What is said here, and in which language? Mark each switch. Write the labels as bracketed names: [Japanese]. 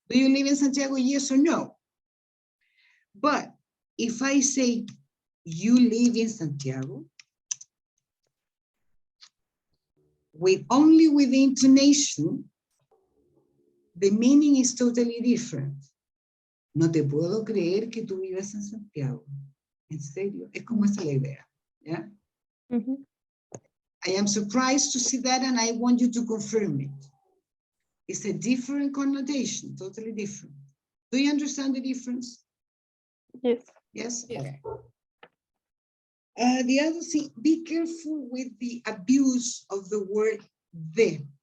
[English] Do you live in Santiago, yes or no? But if I say, you live in Santiago, only with the intonation, the meaning is totally different. [Spanish] No te puedo creer que tú vivas en Santiago. En serio, es como esa la idea. [English] Yeah? Mm-hmm. I am surprised to see that and I want you to confirm it. It's a different connotation, totally different. Do you understand the difference? Yes. Yes? Yes. Okay. The other thing, be careful with the abuse of the word the.